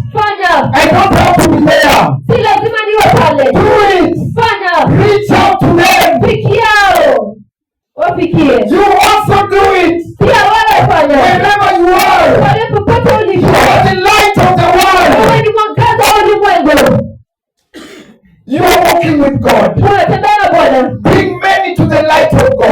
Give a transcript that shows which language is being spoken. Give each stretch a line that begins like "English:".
Swahili: Fanya.
English: I don't have to be there.
Swahili: Si lazima niwe pale.
English: Do it.
Swahili: Fanya.
English: Reach out to them.
Swahili: Fikiao. Wafikie.
English: You also do it.
Swahili: Pia wewe fanya.
English: Wherever you are.
Swahili: Pale popote ulipo.
English: You are the light of the world.
Swahili: Wewe ni mwangaza wa ulimwengu.
English: You are walking with God.
Swahili: Unatembea na Bwana.
English: Bring many to the light of God.